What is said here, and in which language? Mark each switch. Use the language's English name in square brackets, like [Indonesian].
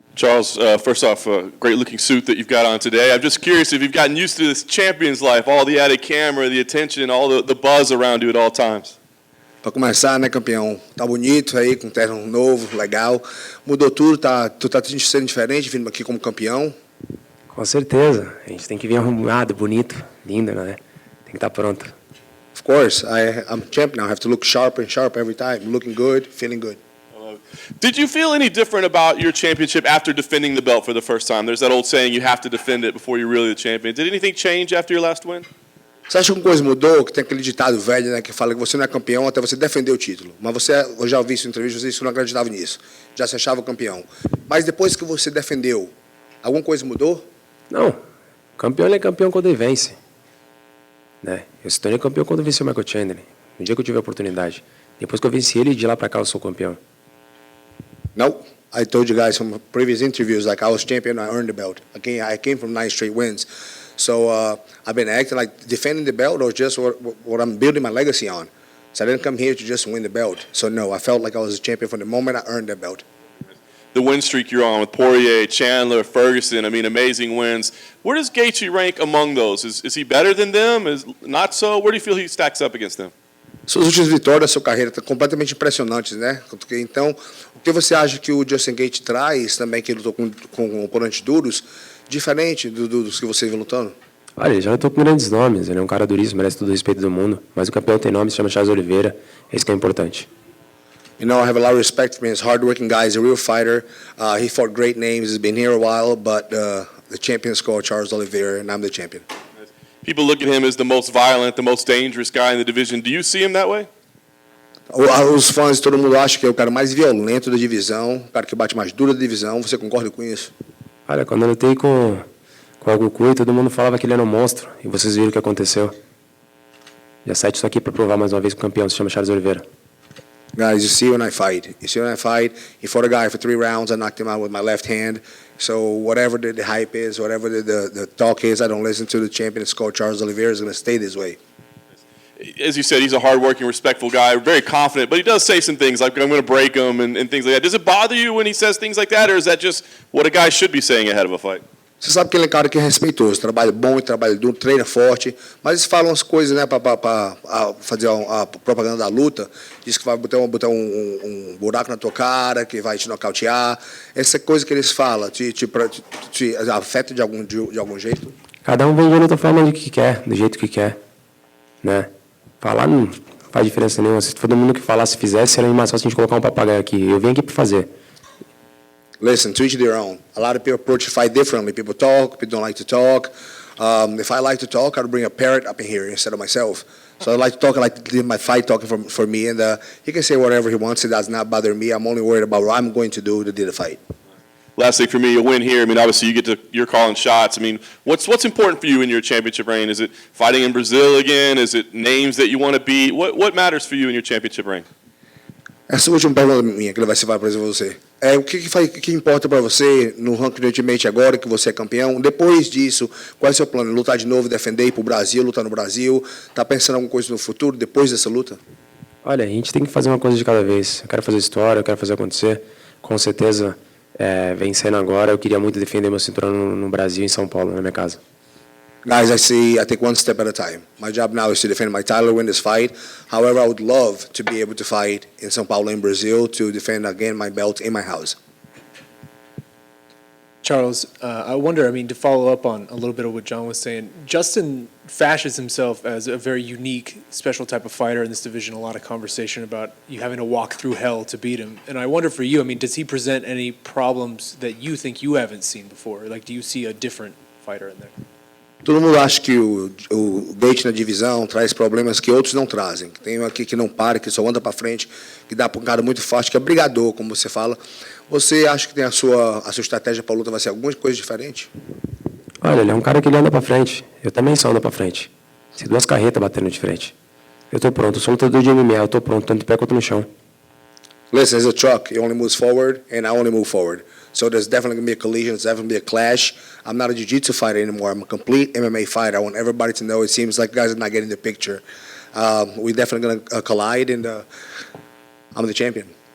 [English] Charles, first off, a great-looking suit that you've got on today. I'm just curious if you've gotten used to this champion's life, all the added camera, the attention, all the buzz around you at all times. [Portuguese] Para começar, né, campeão? Tá bonito aí, com terno novo, legal. Mudou tudo, tu tá sendo diferente vindo aqui como campeão? Com certeza. A gente tem que vir arrumado, bonito, lindo, né? Tem que estar pronto. [English] Of course, I'm champ now. I have to look sharp and sharp every time. Looking good, feeling good. Did you feel any different about your championship after defending the belt for the first time? There's that old saying, you have to defend it before you're really the champion. Did anything change after your last win? [Portuguese] Você acha que alguma coisa mudou? Que tem aquele ditado velho, né, que fala que você não é campeão até você defender o título. Mas eu já ouvi isso em entrevista, você não acreditava nisso. Já se achava campeão. Mas depois que você defendeu, alguma coisa mudou? Não. Campeão, ele é campeão quando ele vence. Né? Eu se tornei campeão quando eu venci o Michael Chandler. No dia que eu tive a oportunidade. Depois que eu venci ele, de lá pra cá eu sou campeão. [English] No, I told you guys from previous interviews, like I was champion, I earned the belt. I came from 9 straight wins. So I've been acting like defending the belt or just what I'm building my legacy on. So I didn't come here to just win the belt. So no, I felt like I was a champion from the moment I earned that belt. The win streak you're on with Poirier, Chandler, Ferguson, I mean, amazing wins. Where does Gaethje rank among those? Is he better than them? Is not so? Where do you feel he stacks up against them? [Portuguese] Suas últimas vitórias, sua carreira está completamente impressionantes, né? Então, o que você acha que o Justin Gaethje traz também, que ele lutou com oponentes duros, diferente dos que você vem lutando? Olha, ele já lutou com grandes nomes. Ele é um cara duríssimo, merece todo o respeito do mundo. Mas o campeão tem nome, se chama Charles Oliveira. É isso que é importante. [English] You know, I have a lot of respect for him. He's a hard-working guy. He's a real fighter. He fought great names. He's been here a while, but the champion is called Charles Oliveira, and I'm the champion. People look at him as the most violent, the most dangerous guy in the division. Do you see him that way? [Portuguese] Os fãs, todo mundo acha que é o cara mais violento da divisão, o cara que bate mais duro da divisão. Você concorda com isso? Olha, quando eu lutei com o Goku, todo mundo falava que ele era um monstro. E vocês viram o que aconteceu. Já saí disso aqui para provar mais uma vez que o campeão se chama Charles Oliveira. [English] Guys, you see when I fight. He fought a guy for 3 rounds. I knocked him out with my left hand. So whatever the hype is, whatever the talk is, I don't listen to the champion. It's called Charles Oliveira. Is going to stay this way. As you said, he's a hard-working, respectful guy, very confident, but he does say some things like, I'm going to break him and things like that. Does it bother you when he says things like that, or is that just what a guy should be saying ahead of a fight? [Portuguese] Você sabe que ele é um cara que é respeitoso, trabalha bom, trabalha duro, treina forte, mas eles falam as coisas, né, para fazer a propaganda da luta. Diz que vai botar um buraco na tua cara, que vai te nocautear. Essa coisa que eles falam te afeta de algum jeito? Cada um vem de outra forma do que quer, do jeito que quer, né? Falar não faz diferença nenhuma. Se todo mundo que falasse, se fizesse, seria mais fácil a gente colocar um papagaio aqui. Eu vim aqui para fazer. [English] Listen, to each their own. A lot of people approach the fight differently. People talk, people don't like to talk. If I like to talk, I'd bring a parrot up in here instead of myself. So I like to talk, I like to leave my fight talking for me, and he can say whatever he wants. It does not bother me. I'm only worried about what I'm going to do to do the fight. Last thing for me, a win here. I mean, obviously you're calling shots. I mean, what's important for you in your championship reign? Is it fighting in Brazil again? Is it names that you want to beat? What matters for you in your championship reign? [Portuguese] Essa última pergunta minha, que ele vai fazer para você. O que importa para você no ranking do Ultimate agora, que você é campeão? Depois disso, qual é o seu plano? Lutar de novo, defender, ir para o Brasil, lutar no Brasil? Está pensando em alguma coisa no futuro, depois dessa luta? Olha, a gente tem que fazer uma coisa de cada vez. Eu quero fazer história, eu quero fazer acontecer. Com certeza, vencendo agora, eu queria muito defender meu cinturão no Brasil, em São Paulo, na minha casa. [English] Guys, I take one step at a time. My job now is to defend my title, win this fight. However, I would love to be able to fight in São Paulo, in Brazil, to defend again my belt in my house. Charles, I wonder, I mean, to follow up on a little bit of what John was saying, Justin fashions himself as a very unique, special type of fighter in this division. A lot of conversation about you having to walk through hell to beat him. And I wonder for you, I mean, does he present any problems that you think you haven't seen before? Like, do you see a different fighter in there? [Portuguese] Todo mundo acha que o Gaethje na divisão traz problemas que outros não trazem. Tem um aqui que não para, que só anda para frente, que dá para um cara muito forte, que é brigador, como você fala. Você acha que tem a sua estratégia para a luta vai ser alguma coisa diferente? Olha, ele é um cara que ele anda para frente. Eu também só ando para frente. Se 2 carretas batendo de frente. Eu tô pronto, eu sou lutador de MMA, eu tô pronto, tanto de pé quanto no chão. [English] Listen, it's a truck. It only moves forward, and I only move forward. So there's definitely going to be a collision. There's definitely going to be a clash. I'm not a jiu-jitsu fighter anymore. I'm a complete MMA fighter. I want everybody to know. It seems like guys are not getting the picture. We're definitely going to collide, and I'm the champion.